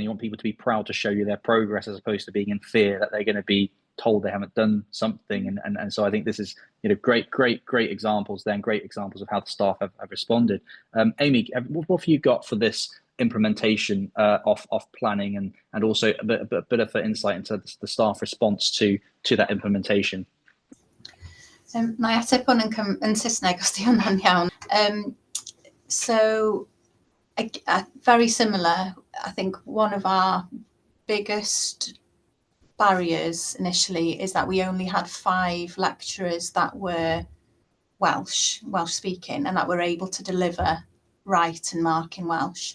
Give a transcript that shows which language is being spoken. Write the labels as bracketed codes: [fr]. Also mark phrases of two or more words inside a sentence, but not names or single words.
[en] You want people to be proud to show you their progress, as opposed to being in fear that they're going to be told they haven't done something. And so I think this is, great examples then, great examples of how the staff have responded. Amy, what have you got for this implementation of planning, and also a bit of insight into the staff response to that implementation? [cy] Na I ateb hwn yn Saesneg os di hwnna'n iawn. [en] So very similar. I think one of our biggest barriers initially is that we only had 5 lecturers that were Welsh speaking, and that were able to deliver, write and mark in Welsh.